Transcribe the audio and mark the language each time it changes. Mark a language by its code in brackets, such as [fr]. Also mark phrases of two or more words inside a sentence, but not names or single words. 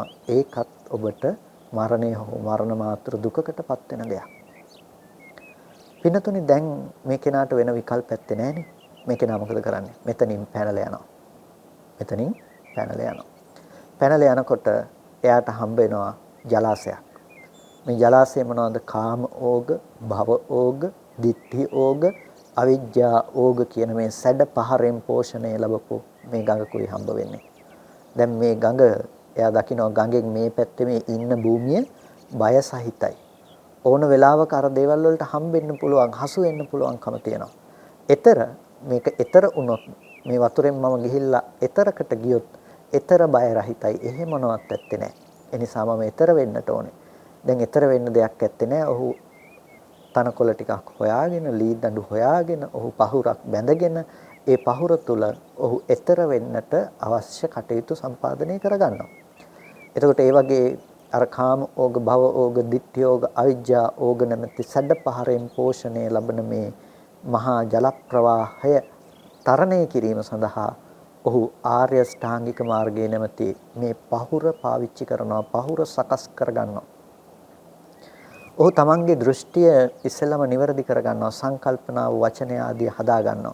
[si] ඒකත් ඔබට මරණය හෝ මරණ මාත්‍ර දුකකටපත් වෙන දෙයක්. පින්නතුනි දැන් මේ කෙනාට වෙන විකල්ප ඇත්තේ නැහනේ. මේ කෙනා මොකද කරන්නේ? මෙතනින් පැනලා යනවා. මෙතනින් පැනලා යනවා. පැනලා යනකොට එයාට හම්බ වෙනවා ජලාශයක්. මේ ජලාශය මොනවද? [pi] කාම ඕග, භව ඕග, ditthi ඕග, අවිජ්ජා ඕග [si] කියන මේ සැඩ පහරෙන් පෝෂණය ලැබපු මේ ගඟකුයි හම්බ වෙන්නේ. දැන් මේ ගඟ එයා දකිනවා ගඟෙන් මේ පැත්තේ මේ ඉන්න භූමිය බය සහිතයි. ඕන වෙලාවක අර දේවල් වලට හම්බෙන්න පුළුවන්, හසු වෙන්න පුළුවන්කම තියෙනවා. ඊතර මේක ඊතර වුණොත් මේ වතුරෙන් මම ගිහිල්ලා ඊතරකට ගියොත් ඊතර බය රහිතයි. එහෙම මොනවත් ඇත්තේ නැහැ. ඒ නිසා මම ඊතර වෙන්නට ඕනේ. දැන් ඊතර වෙන්න දෙයක් ඇත්තේ නැහැ. ඔහු තනකොළ ටිකක් හොයාගෙන, ලී දඬු හොයාගෙන, ඔහු පහුරක් බැඳගෙන ඒ පහුර තුල ඔහු ඊතර වෙන්නට අවශ්‍ය කටයුතු සම්පාදනය කරගන්නවා. එතකොට ඒ වගේ අර [pi] කාම ඕග, භව ඕග, ditthi ඕග, අවිජ්ජා ඕග [si] නැමැති සැඩ පහරෙන් පෝෂණය ලබන මේ මහා ජල ප්‍රවාහය තරණය කිරීම සඳහා ඔහු ආර්ය ශ්‍රාංගික මාර්ගයේ නැමැති මේ පහුර පාවිච්චි කරනවා, පහුර සකස් කරගන්නවා. ඔහු තමන්ගේ දෘෂ්ටිය ඉස්සෙල්ලාම නිවැරදි කරගන්නවා, සංකල්පනාව, වචනය ආදී හදා ගන්නවා.